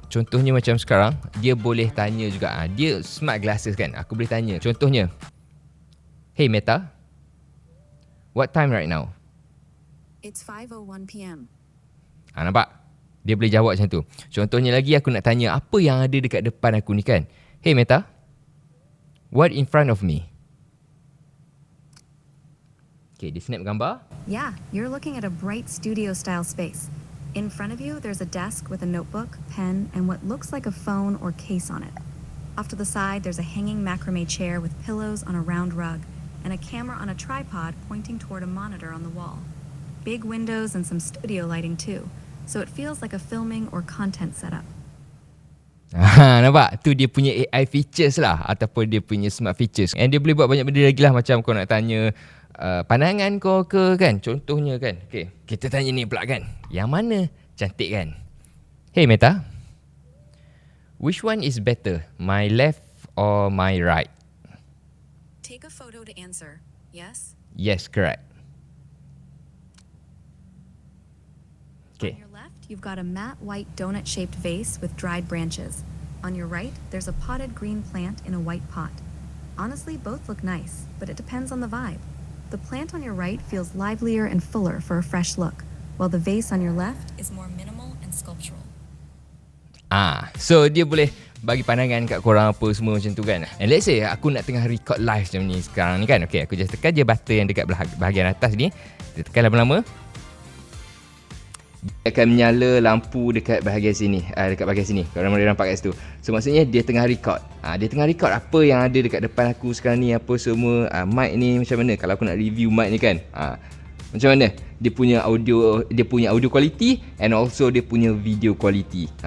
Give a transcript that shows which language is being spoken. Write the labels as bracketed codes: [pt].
[ms] Contohnya macam sekarang, dia boleh tanya juga, dia smart glasses kan, aku boleh tanya. [en] Contohnya, hey Meta, what time right now? It's 5:01 p.m. [ms] Nampak? Dia boleh jawab macam tu. Contohnya lagi, aku nak tanya apa yang ada dekat depan aku ni kan. [en] Hey Meta, what in front of me? [ms] Okay, dia snap gambar. [en] Yeah, you're looking at a bright studio-style space. In front of you, there's a desk with a notebook, pen, and what looks like a phone or case on it. Off to the side, there's a hanging macrame chair with pillows on a round rug, and a camera on a tripod pointing toward a monitor on the wall. Big windows and some studio lighting too, so it feels like a filming or content setup. [ms] Nampak? Tu dia punya AI features lah, ataupun dia punya smart features. And dia boleh buat banyak benda lagi lah, macam kau nak tanya pandangan kau ke kan, contohnya kan. Okay, kita tanya ni pula kan, yang mana cantik kan? [en] Hey Meta, which one is better, my left or my right? Take a photo to answer. Yes? Yes, correct. On your left, you've got a matte white donut-shaped vase with dried branches. On your right, there's a potted green plant in a white pot. Honestly, both look nice, but it depends on the vibe. The plant on your right feels livelier and fuller for a fresh look, while the vase on your left is more minimal and sculptural. [ms] So dia boleh bagi pandangan kat korang apa semua macam tu kan. [en] And let's say [ms] aku nak tengah record live macam ni sekarang ni kan. Okay, aku just tekan je button yang dekat bahagian atas ni. Dia tekan lama-lama, dia akan menyala lampu dekat bahagian sini, dekat bahagian sini. Korang boleh nampak kat situ. So maksudnya dia tengah record. Dia tengah record apa yang ada dekat depan aku sekarang ni, apa semua. Mic ni macam mana kalau aku nak review mic ni kan. Macam mana dia punya audio quality and also dia punya video quality.